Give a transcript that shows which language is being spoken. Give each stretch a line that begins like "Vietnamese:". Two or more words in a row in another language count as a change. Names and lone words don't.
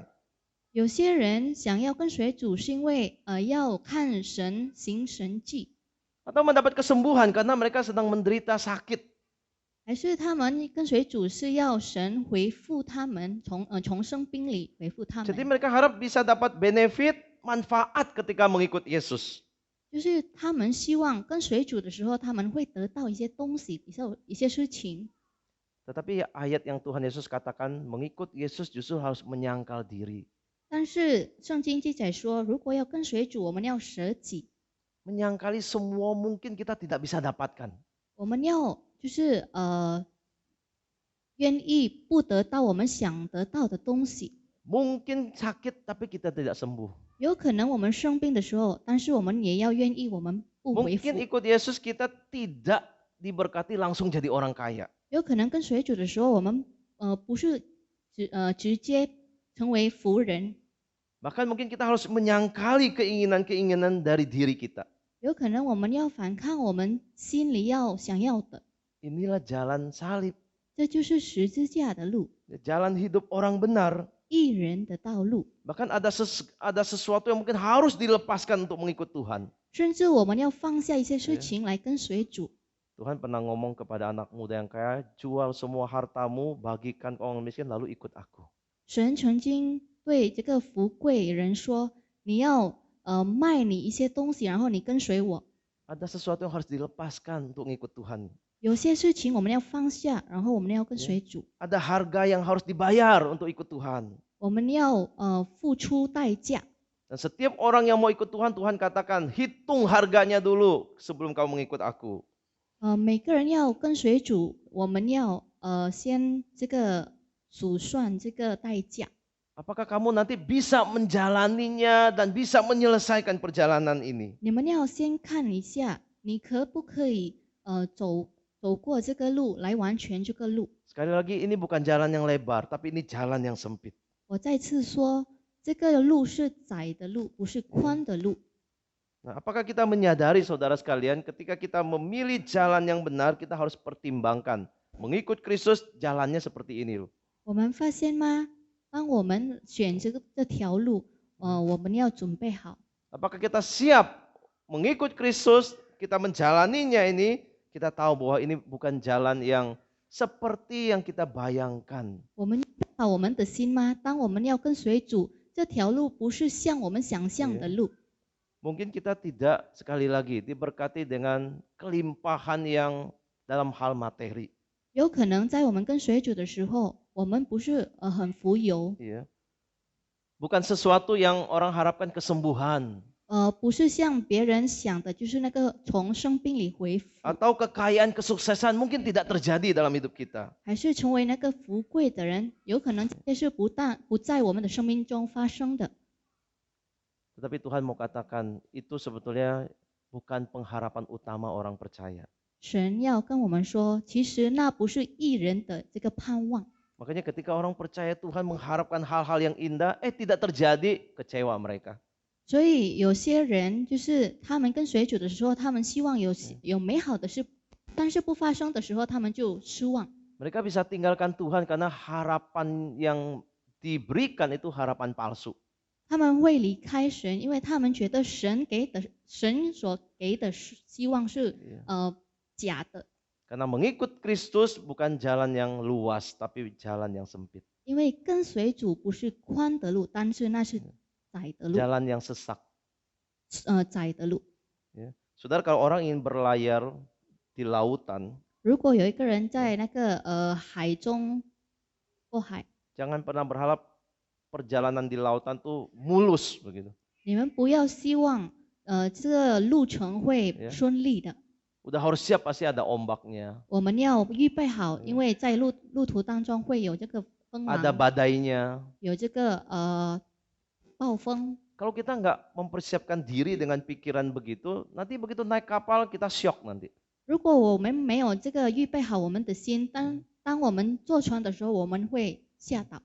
Chinese: 有些人想要跟随主，是因为要看神行神迹，
Indonesian: Atau mendapat kesembuhan karena mereka sedang menderita sakit.
Chinese: 还是他们跟随主是要神回复他们，从生病里回复他
Indonesian: Jadi
Chinese: 们，
Indonesian: mereka harap bisa dapat benefit, manfaat ketika mengikut Yesus.
Chinese: 就是他们希望跟随主的时候，他们会得到一些东西，一些事情。
Indonesian: Tetapi ayat yang Tuhan Yesus katakan mengikut Yesus justru harus menyangkal diri.
Chinese: 但是圣经记载说，如果要跟随主，我们要舍己，
Indonesian: Menyangkali semua mungkin kita tidak bisa dapatkan.
Chinese: 我们要就是愿意不得到我们想得到的东西。
Indonesian: Mungkin sakit tapi kita tidak sembuh.
Chinese: 有可能我们生病的时候，但是我们也要愿意，我们不回复。
Indonesian: Mungkin ikut Yesus kita tidak diberkati langsung jadi orang kaya.
Chinese: 有可能跟随主的时候，我们不是直接成为福人，
Indonesian: Bahkan mungkin kita harus menyangkali keinginan-keinginan dari diri kita.
Chinese: 有可能我们要反抗我们心里想要的，
Indonesian: Inilah jalan salib,
Chinese: 这就是十字架的路，
Indonesian: jalan hidup orang benar.
Chinese: 义人的道路。
Indonesian: Bahkan ada sesuatu yang mungkin harus dilepaskan untuk mengikut Tuhan.
Chinese: 甚至我们要放下一些事情来跟随主。
Indonesian: Tuhan pernah ngomong kepada anak muda yang kaya, jual semua hartamu, bagikan ke orang miskin, lalu ikut aku.
Chinese: 神曾经对这个富贵人说：“你要卖你一些东西，然后你跟随我。
Indonesian: Ada sesuatu yang harus dilepaskan untuk ngikut Tuhan.
Chinese: 有些事情我们要放下，然后我们要跟随主。
Indonesian: Ada harga yang harus dibayar untuk ikut Tuhan.
Chinese: 我们要付出代价。
Indonesian: Dan setiap orang yang mau ikut Tuhan, Tuhan katakan, hitung harganya dulu sebelum kamu mengikut aku.
Chinese: 每个人要跟随主，我们要先这个数算这个代价。
Indonesian: Apakah kamu nanti bisa menjalaninya dan bisa menyelesaikan perjalanan ini?
Chinese: 你们要先看一下，你可不可以走过这个路来完全这个路。
Indonesian: Sekali lagi, ini bukan jalan yang lebar, tapi ini jalan yang sempit.
Chinese: 我再次说，这个路是窄的路，不是宽的路。
Indonesian: Nah, apakah kita menyadari saudara sekalian ketika kita memilih jalan yang benar kita harus pertimbangkan. Mengikut Kristus jalannya seperti ini loh.
Chinese: 我们发现吗？当我们选择这条路，我们要准备好。
Indonesian: Apakah kita siap mengikut Kristus, kita menjalaninya ini, kita tahu bahwa ini bukan jalan yang seperti yang kita bayangkan.
Chinese: 我们把我们的心吗？当我们要跟随主，这条路不是像我们想象的路。
Indonesian: Mungkin kita tidak sekali lagi diberkati dengan kelimpahan yang dalam hal materi.
Chinese: 有可能在我们跟随主的时候，我们不是很富有，
Indonesian: Bukan sesuatu yang orang harapkan kesembuhan
Chinese: 不是像别人想的，就是那个从生病里恢复，
Indonesian: atau kekayaan kesuksesan mungkin tidak terjadi dalam hidup kita.
Chinese: 还是成为那个富贵的人，有可能这些是不在我们的生命中发生的。
Indonesian: Tetapi Tuhan mau katakan itu sebetulnya bukan pengharapan utama orang percaya.
Chinese: 神要跟我们说，其实那不是义人的这个盼望。
Indonesian: Makanya ketika orang percaya Tuhan mengharapkan hal-hal yang indah, tidak terjadi, kecewa mereka.
Chinese: 所以有些人就是他们跟随主的时候，他们希望有美好的事，但是不发生的时候，他们就失望。
Indonesian: Mereka bisa tinggalkan Tuhan karena harapan yang diberikan itu harapan palsu.
Chinese: 他们会离开神，因为他们觉得神所给的希望是假的。
Indonesian: Karena mengikut Kristus bukan jalan yang luas, tapi jalan yang sempit.
Chinese: 因为跟随主不是宽的路，但是那是窄的路。
Indonesian: Jalan yang sesak.
Chinese: 窄的路。
Indonesian: Saudara, kalau orang ingin berlayar di lautan,
Chinese: 如果有一个人在那个海中过海，
Indonesian: jangan pernah berharap perjalanan di lautan tuh mulus begitu.
Chinese: 你们不要希望这个路程会顺利的。
Indonesian: Udah harus siap pasti ada ombaknya.
Chinese: 我们要预备好，因为在路途当中会有这个风
Indonesian: Ada
Chinese: 浪，
Indonesian: badainya.
Chinese: 有这个暴风。
Indonesian: Kalau kita nggak mempersiapkan diri dengan pikiran begitu, nanti begitu naik kapal kita shock nanti.
Chinese: 如果我们没有这个预备好我们的心，当我们坐船的时候，我们会吓倒。